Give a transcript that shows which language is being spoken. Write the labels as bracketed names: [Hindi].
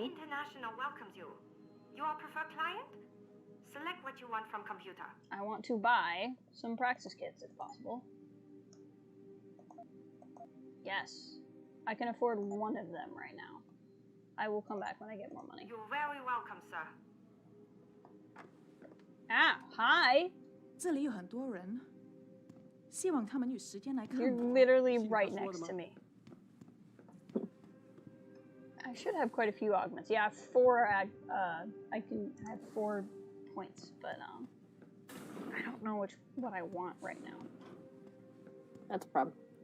[English] International welcomes you. You are preferred client? Select what you want from computer. I want to buy some praxis kits if possible. Yes. I can afford one of them right now. I will come back when I get more money. You're very welcome, sir. Ah, hi. [Chinese] 这里有很多人，希望他们有时间来看我。 [English] You're literally right next to me. I should have quite a few augments. Yeah, 4. I can have 4 points, but I don't know what I want right now. That's a problem.